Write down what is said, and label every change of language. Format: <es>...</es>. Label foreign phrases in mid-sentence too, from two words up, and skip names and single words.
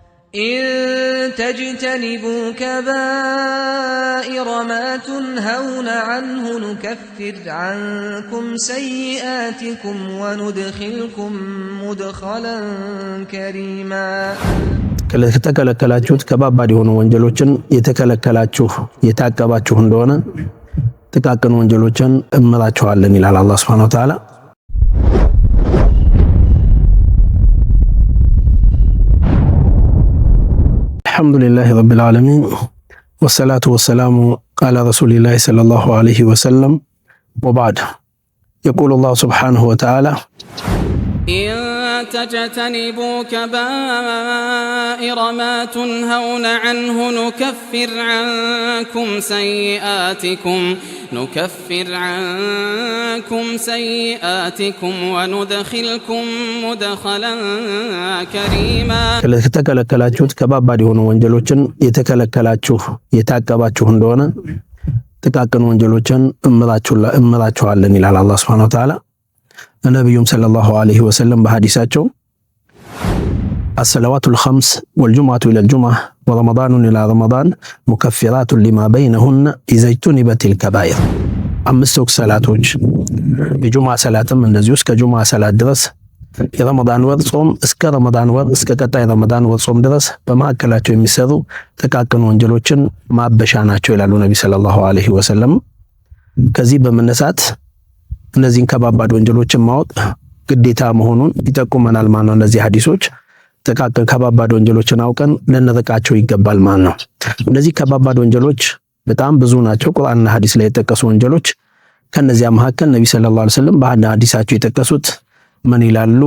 <ar>إن تجتنبوا كبائر ما تنهون عنه نكفر عنكم سيئاتكم وندخلكم مدخلا كريما</ar> <am>ከተከለከላችሁት ከባባድ የሆኑ ወንጀሎችን የተከለከላችሁ የታቀባችሁ እንደሆነ ጥቃቅን ወንጀሎችን እምራችኋለን ይላል አላህ</am> <ar>سبحانه وتعالى። الحمدلله رب العالمين والصلاة والسلام على رسول الله صلى الله عليه وسلم وبعد. يقول الله سبحانه وتعالى إن تجتنبوا كبائر ما تنهون عنه نكفر عنكم سيئاتكم وندخلكم مدخلا كريما</ar> <am>ከተከለከላችሁት ከባባድ የሆኑ ወንጀሎችን የተከለከላችሁ የታቀባችሁ እንደሆነ ጥቃቅን ወንጀሎችን እምራችኋለን ይላል አላህ</am> <ar>سبحانه وتعالى።</ar> <am>ነብዩም</am> <ar>صلى الله عليه وسلم</ar> <am>በሐዲሳቸው</am> <ar>الصلوات الخمس والجمعة إلى الجمعة ورمضان إلى رمضان مكفرات لما بينهن إذا اجتنبت الكبائر</ar> <am>አምስት ወቅት ሰላቶች የጁምዓ ሰላትም እንደዚሁ እስከ ጁምዓ ሰላት ድረስ የረመዳን ወር ጾም እስከ ረመዳን ወር እስከ ቀጣይ ረመዳን ወር ጾም ድረስ በማዕከላቸው የሚሰሩ ጥቃቅን ወንጀሎችን ማበሻ ናቸው ይላሉ ነብዩ</am> <ar>صلى الله عليه وسلم።</ar> <am>ከዚህ በመነሳት እነዚህን ከባባድ ወንጀሎችን ማወቅ ግዴታ መሆኑን ይጠቁመናል ማለት ነው። እነዚህ ሐዲሶች ጥቃቅን ከባባድ ወንጀሎችን አውቀን ልንርቃቸው ይገባል ማለት ነው። እነዚህ ከባባድ ወንጀሎች በጣም ብዙ ናቸው። ቁርአንና ሐዲስ ላይ የተጠቀሱ ወንጀሎች ከነዚያ መካከል ነብዩ</am> <ar>صلى الله عليه وسلم</ar> <am>በአንድ ሐዲሳቸው የተጠቀሱት ምን ይላሉ?</am>